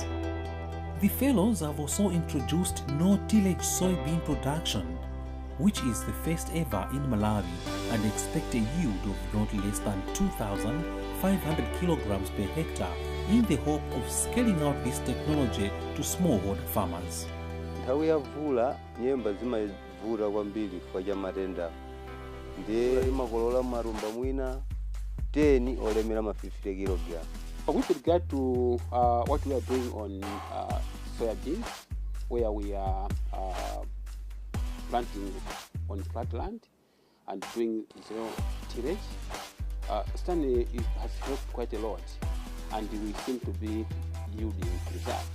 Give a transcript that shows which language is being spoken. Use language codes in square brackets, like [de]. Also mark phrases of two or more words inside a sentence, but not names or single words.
[en] The fellows have also introduced no-tillage soybean production, which is the first ever in Malawi, and expect a yield of not less than 2,500 kilograms per hectare in the hope of scaling out this technology to smallholder farmers. [ny] nthawi ya mvula nyemba zimavula kwambiri kwa cha matenda ndiye makolola marumba mwina 10 olemera ma 50 kg. [en] With regard to what we are doing on soybeans, where we are planting on flat land and doing zero tillage, Stanley has helped quite a lot, and we seem to be yielding results.